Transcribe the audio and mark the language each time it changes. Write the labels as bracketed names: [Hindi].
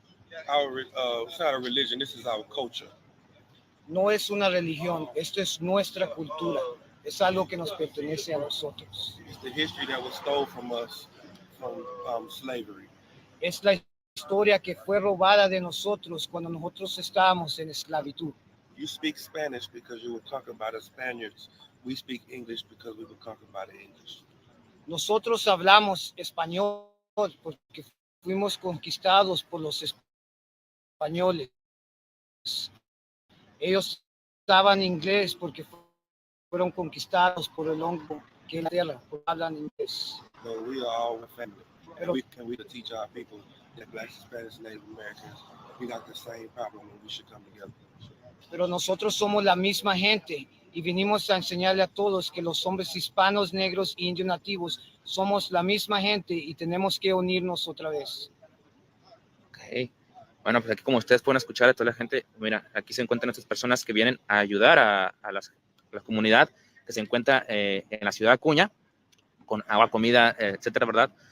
[English] It's not a religion, this is our culture. [Spanish] No es una religión, esto es nuestra cultura. Es algo que nos pertenece a nosotros. [English] It's the history that was stole from us from slavery. [Spanish] Es la historia que fue robada de nosotros cuando nosotros estábamos en esclavitud. [English] You speak Spanish because you were conquered by the Spaniards. We speak English because we were conquered by the English. [Spanish] Nosotros hablamos español porque fuimos conquistados por los españoles. Ellos hablan inglés porque fueron conquistados por el hongo que es la tierra, hablan inglés. [English] No, we are all one family. [Spanish] Pero, [English] and we teach our people that Blacks, Hispanics, Native Americans, we got the same problem and we should come together. [Spanish] Pero nosotros somos la misma gente y vinimos a enseñarle a todos que los hombres hispanos, negros e indios nativos somos la misma gente y tenemos que unirnos otra vez. [English] Okay. [Spanish] Bueno, pues aquí como ustedes pueden escuchar a toda la gente, mira, aquí se encuentran estas personas que vienen a ayudar a la comunidad que se encuentra en la ciudad de Acuña, con agua, comida, etcétera, ¿verdad?